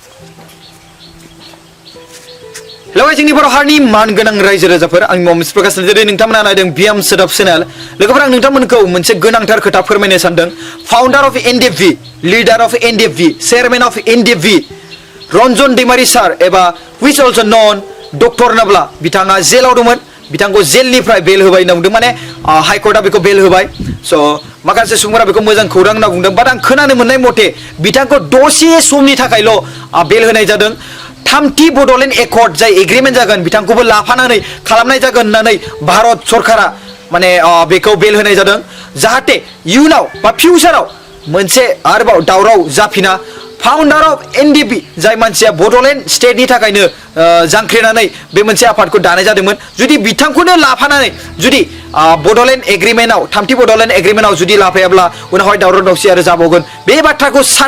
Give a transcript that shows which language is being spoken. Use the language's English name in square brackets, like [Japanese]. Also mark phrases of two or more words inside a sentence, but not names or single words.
[Bodo] Hello, जोंनि बर' हारिनि मानगोनां रायजो राजाफोर आंनि मुङा मिस्टार प्रकाश जेरै नोंथांमोना नायदों बिएम सोदोब चेनेल लोगोफोर आं नोंथांमोनखौ मोनसे गोनांथार खोथा फोरमायनो सानदों [English] founder of NDFB leader of NDFB chairman of [Bodo] एनडिएफबि रन्जन दैमारी सार एबा [English] which also known [Bodo] डक्टर नाब्ला बिथाङा जेलाव दंमोन बिथांखौ जेलनिफ्राय बेल होबाय होनना बुंदों माने हाइकर्टआ बेखौ बेल होबाय स' माखासे सुबुंफोरा बेखौ मोजां खौरां होनना बुंदों बाट आं खोनानो मोननाय मथे बिथांखौ दसे समनि थाखायल' बेल होनाय जादों थामथि बड'लेण्ड एकर्ड जाय एग्रिमेन्ट जागोन बिथांखौबो लाफानानै खालामनाय जागोन होननानै भारत सरकारा माने बेखौ बेल होनाय जादों जाहाथे इयुनाव बा फिउचाराव मोनसे आरोबाव दावराव जाफिना [English] founder of NDFB [Bodo] जाय मानसिया बड'लेण्ड स्टेटनि थाखायनो जांख्रिनानै बे मोनसे आफादखौ दानाय जादोंमोन जुदि बिथांखौनो लाफानानै जुदि बड'लेण्ड एग्रिमेन्टआव थामथि बड'लेण्ड एग्रिमेन्टआव जुदि लाफायाब्ला उनावहाय दावराव दावसि आरो जाबावगोन बे बाथ्राखौ